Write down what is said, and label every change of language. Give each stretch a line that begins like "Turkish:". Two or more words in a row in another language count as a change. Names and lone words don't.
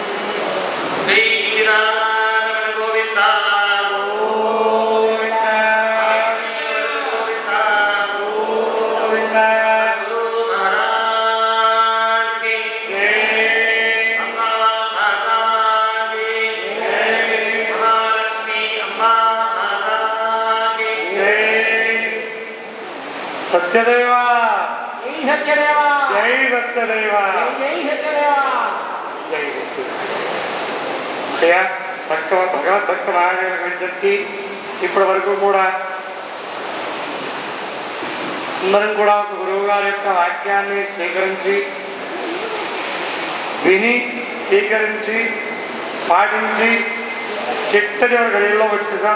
Kannada: ಶ್ರೀನಾರಾಯಣ ಗೋವಿಂದ ಗುರು ಮಹಾರಾಜ್ ಗೆ ಅಂಬಾ ಮಾತಾ ಗೆ ಮಹಾಲಕ್ಷ್ಮಿ ಅಂಬಾ ಮಾತಾ ಗೆ. ಸತ್ಯದೇವ ಜೈ ಸತ್ಯದೇವ, ಜೈ ಸತ್ಯದೇವ, ಜೈ ಸತ್ಯದೇವ. ಜೈ ಸತ್ಯದೇವ.
Telugu: ప్రియ భగవద్భక్త మహాదేవ విజ్ఞప్తి. ఇప్పటి వరకు కూడా అందరం కూడా ఒక గురువు గారి యొక్క వాక్యాన్ని స్వీకరించి విని స్వీకరించి పాటించి చిట్ట చివరి గడిలో వచ్చేసాం.